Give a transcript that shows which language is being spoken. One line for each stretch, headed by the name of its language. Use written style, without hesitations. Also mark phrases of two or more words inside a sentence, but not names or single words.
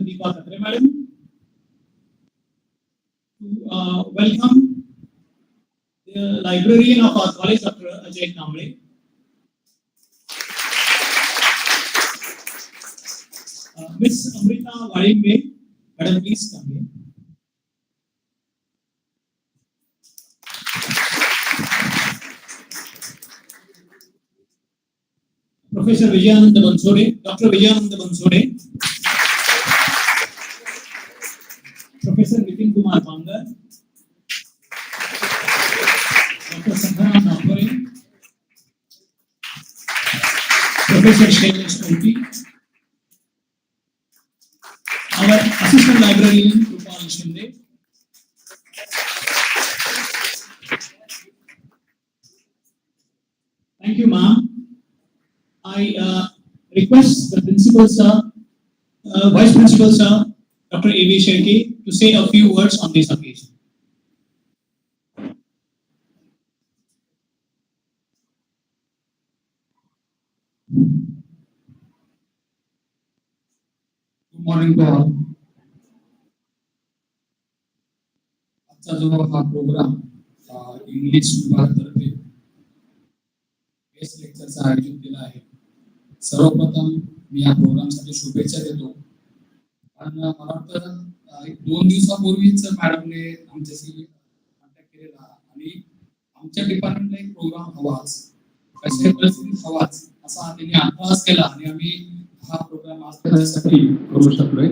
English: Deepa Katre, madam, to welcome the librarian of our college, Dr. Ajay Kamble. Miss Amrita Varimbe, madam, please come here. Professor Vijayananda Bansode, Dr. Vijayananda Bansode, Professor Nitin Kumar Bangar, Dr. Sangharam Nagore, Professor Shailesh Koti, our assistant librarian Rupal Shinde. Thank you, ma'am. I request the principal, sir, Vice Principal, sir, Dr. A.V. Sherke, to say a few words on this occasion. Good morning to all.
Marathi: आजचा जो हा प्रोग्राम इंग्लिश विभागातर्फे गेस्ट लेक्चरचा आयोजित केला आहे. सर्वप्रथम मी या प्रोग्रामसाठी शुभेच्छा देतो. कारण मला वाटतं एक 2 दिवसापूर्वीच मॅडमने आमच्याशी कॉन्टॅक्ट केलेला आणि आमच्या डिपार्टमेंटला एक प्रोग्राम हवाच, कशा परिस्थितीत हवाच असा त्यांनी आग्रह केला आणि आम्ही हा प्रोग्राम आज त्यासाठी करू शकलोय.